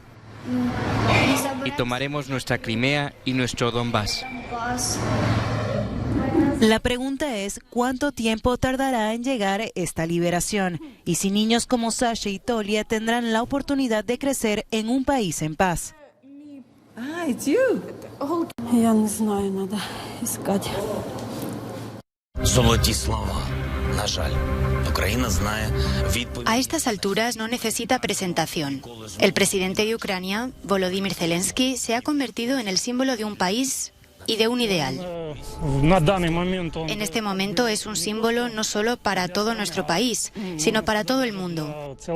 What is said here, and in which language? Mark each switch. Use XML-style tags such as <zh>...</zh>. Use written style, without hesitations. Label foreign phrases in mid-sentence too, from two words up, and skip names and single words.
<es>Y tomaremos nuestra Crimea y nuestro Donbass. La pregunta es, ¿cuánto tiempo tardará en llegar esta liberación? Y si niños como Sasha y Tolia tendrán la oportunidad de crecer en un país en paz.</es> <en>It's you.</en> <ru>Я не знаю, надо искать.</ru> <uk>Золоті слова. На жаль, Україна знає відповідь.</uk> <es>A estas alturas no necesita presentación. El presidente de Ucrania, Volodymyr Zelensky, se ha convertido en el símbolo de un país y de un ideal. En este momento es un símbolo no solo para todo nuestro país, sino para todo el mundo.</es>